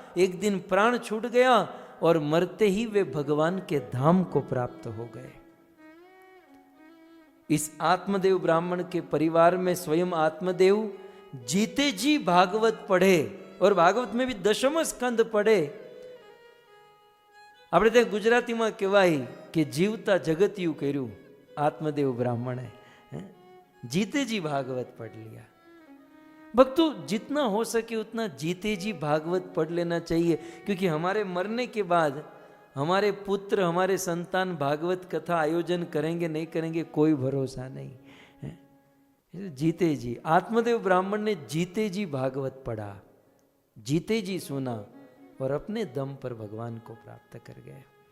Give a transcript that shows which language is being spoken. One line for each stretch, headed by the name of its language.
Hindi: एक दिन प्राण छूट गया और मरते ही वे भगवान के धाम को प्राप्त हो गए। इस आत्मदेव ब्राह्मण के परिवार में स्वयं आत्मदेव जीते जी भागवत पढ़े, और भागवत में भी दशम स्कंद पढ़े।
Gujarati: આપણે ત્યાં ગુજરાતીમાં કહેવાય કે જીવતા જગતિયું કર્યું આત્મદેવ બ્રાહ્મણે,
Hindi: जीते जी भागवत पढ़ लिया। भक्तों, जितना हो सके उतना जीते जी भागवत पढ़ लेना चाहिए, क्योंकि हमारे मरने के बाद हमारे पुत्र, हमारे संतान भागवत कथा आयोजन करेंगे नहीं करेंगे कोई भरोसा नहीं है। जीते जी आत्मदेव ब्राह्मण ने जीते जी भागवत पढ़ा, जीते जी सुना और अपने दम पर भगवान को प्राप्त कर गए।